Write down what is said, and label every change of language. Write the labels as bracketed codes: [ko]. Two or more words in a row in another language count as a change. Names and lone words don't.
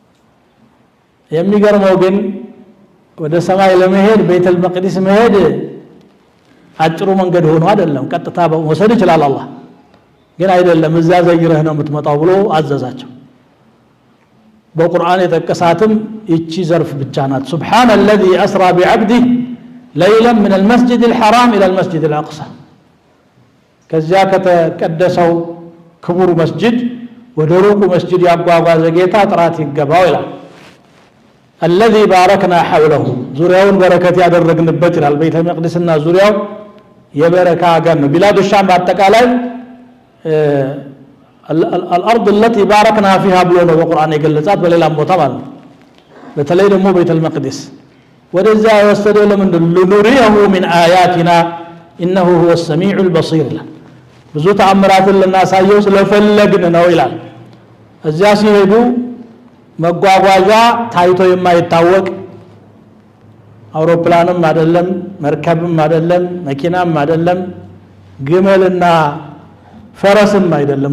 [am] የሚገርመው ግን ወደ ሰማይ ለመሄድ ቤተል መቅደስ መሄድ አጭሩ መንገድ ሆኖ አይደለም ቀጥታ መውሰድ ይችላል አላህ ግን አይደለም እዛ ዘይረህ ነው የምትመጣው ብሎ አዘዛቸው በቁርአን የተቀሳተም እቺ ዘርፍ ብቻ ናት [ar] سبحان الذي اسرى بعبده ليلا من المسجد الحرام الى المسجد الاقصى [am] ከዚያ ከተቀደሰው ክቡር መስጂድ ወደ ሩቁ መስጂድ ያጓጓዘ ጌታ ጥራት ይገባው ይላል [ar] الذي باركنا حوله [am] ዙሪያውን በረከት ያደረግንበት ይላል ቤተ መቅደስና ዙሪያው የበረካ ሀገር ነው ቢላዱ ሻም በአጠቃላይ [ar] الارض التي باركنا فيها [am] ብሎ ነው በቁርአን የገለጻት በሌላም ቦታ ማለት ነው በተለይ ደግሞ ቤተ መቅደስ ወደዛ የወሰደው ለምንድን لنريه [ar] من آياتنا انه هو السميع البصير [am] ብዙ ተአምራትን ለናሳየው ስለፈለግን ነው ይላል እዚያ ሲሄዱ መጓጓዣ ታይቶ የማይታወቅ አውሮፕላንም አይደለም መርከብም አይደለም መኪናም አይደለም ግመልና ፈረስም አይደለም